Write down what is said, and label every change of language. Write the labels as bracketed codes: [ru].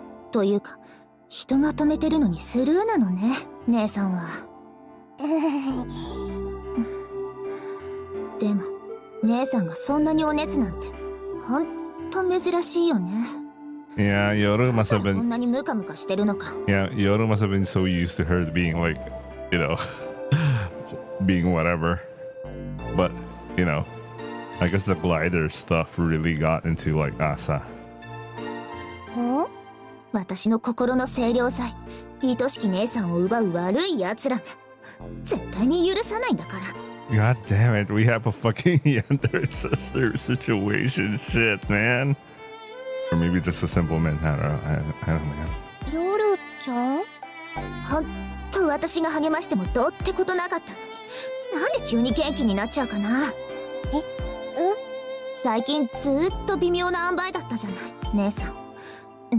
[ja] というか人が止めてるのにスルーなのね、姉さんは。でも姉さんがそんなにお熱なんてほんと珍しいよね。 [en] Yeah, Yoru must have [ja] こん [en] been. [ja] なにムカムカしてるのか。 [en] Yeah, Yoru must have been so used to her being like, you know, being whatever. But, you know, I guess the glider stuff really got into like Asa. [ja] 私の心の清涼剤、愛しき姉さんを奪う悪い奴らが絶対に許さないんだから。 [en] God damn it, we have a fucking younger sister situation. Shit, man. Or maybe just a simple man. I don't know. [ja] ヨルちゃん？ほんと私が励ましてもどうってことなかったのに、なんで急に元気になっちゃうかな。最近ずーっと微妙な塩梅だったじゃない姉さん。